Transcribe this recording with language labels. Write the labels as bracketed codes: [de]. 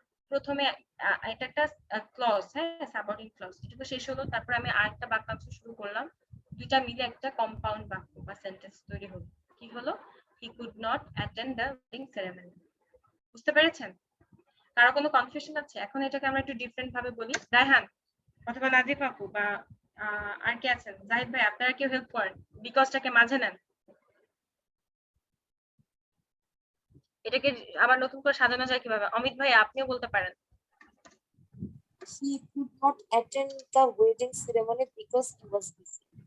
[bn] প্রথমে এটা একটা ক্লজ, হ্যাঁ, সাবঅর্ডিনেট ক্লজ, এটুকু শেষ হলো, তারপর আমি আরেকটা বাক্যাংশ শুরু করলাম, দুইটা মিলে একটা কম্পাউন্ড বাক্য বা সেন্টেন্স তৈরি হলো। কি হলো? [en] he could not attend the wedding ceremony. [bn] বুঝতে পেরেছেন? কারো কোনো কনফিউশন আছে? এখন এটাকে আমরা একটু ডিফারেন্ট ভাবে বলি। রায়হান অথবা নাজিফ আপু বা আর কে আছেন, জাহিদ ভাই, আপনারা কেউ হেল্প করেন, বিকজটাকে মাঝে নেন, এটাকে আবার নতুন করে সাজানো যায় কিভাবে? অমিত ভাই আপনিও বলতে পারেন। [en] He could not attend the wedding ceremony because he was busy.